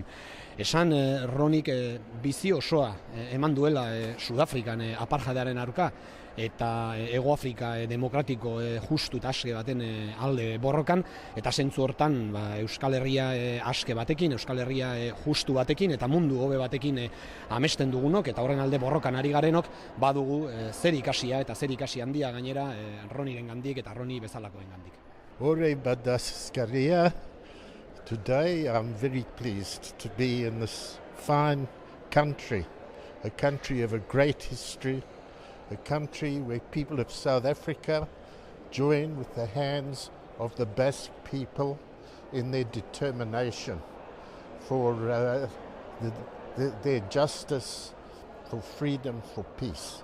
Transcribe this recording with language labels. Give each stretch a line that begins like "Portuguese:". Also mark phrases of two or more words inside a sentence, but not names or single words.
Basque: Esan Ronik bizi osoa eman duela Sudafrikan apartheidaren aurka eta Hego Afrika demokratiko justu eta aske baten alde borrokan, eta zentzu hortan Euskal Herria aske batekin, Euskal Herria justu batekin eta mundu hobe batekin amesten dugunok eta horren alde borrokan ari garenok badugu zer ikasia eta zer ikasi handia gainera Roniren gandik eta Roni bezalakoen gandik. Ore badascaria.
English: Today I'm very pleased to be in this fine country, a country of a great history, a country where people of South Africa join with the hands of the Basque people in their determination for their justice, for freedom, for peace.